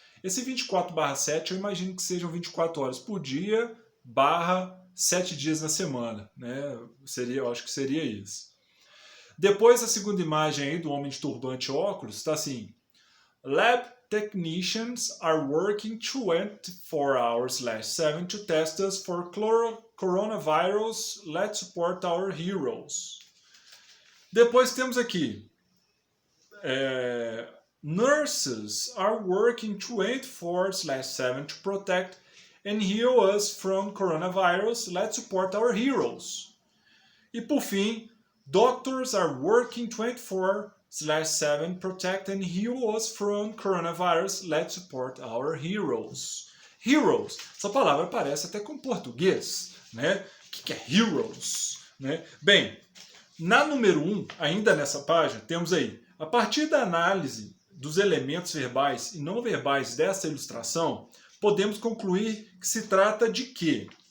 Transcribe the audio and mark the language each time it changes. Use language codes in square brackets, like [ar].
[pt] Esse 24/7 eu imagino que sejam 24 horas por dia, / 7 dias na semana, né? Eu acho que seria isso. Depois a segunda imagem aí do homem de turbante e óculos está assim: [en] Lab technicians are working 24/7 to test us for coronavirus. Let's support our heroes. [pt] Depois temos aqui [en] nurses are working 24/7 to protect and heal us from coronavirus. Let's support our heroes. [pt] E por fim, [en] doctors are working 24/7 protect and heal us from coronavirus. Let's support our heroes. [pt] Heroes, essa palavra parece até com português, né? O que é heroes? Né? Bem, na número 1, ainda nessa página, temos aí, a partir da análise dos elementos verbais e não verbais dessa ilustração, podemos concluir que se trata de quê?